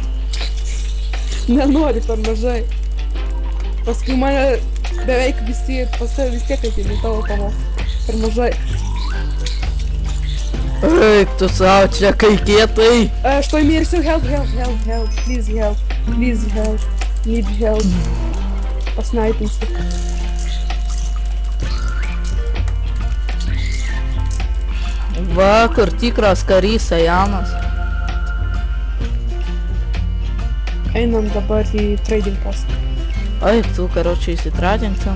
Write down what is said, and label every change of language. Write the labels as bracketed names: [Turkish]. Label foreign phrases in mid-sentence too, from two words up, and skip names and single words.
[Lithuanian] Nenori per mažai. Paskui mane beveik visi pas tave vis tiek ateina tavo pavos. Per mažai. Eik tu savo čia kai kietai. Aš toj mirsiu. [English] Help. Please help. Need help. [Lithuanian] Pasnaipinsiu. Va, kur tikras karys Janas. Einam dabar į [English] trading postą. [Lithuanian] Oi, tu, karočiai, įsitradink ten.